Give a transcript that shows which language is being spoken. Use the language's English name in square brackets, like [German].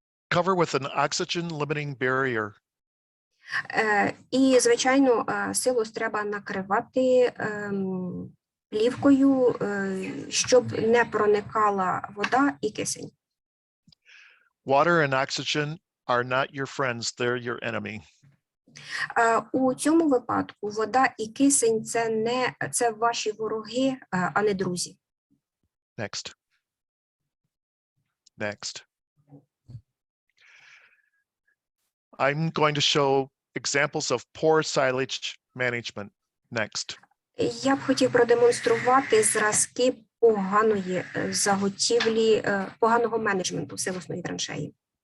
[English] Cover with an oxygen limiting barrier. [Ukrainian] І, звичайно, силос треба накривати плівкою, щоб не проникала вода і кисень. [English] Water and oxygen are not your friends, they're your enemy. [Ukrainian] У цьому випадку вода і кисень – це ваші вороги, а не друзі. [English] Next. Next. I'm going to show examples of poor silage management. Next. [Ukrainian] Я б хотів продемонструвати зразки поганої заготівлі, поганого менеджменту силосної траншеї.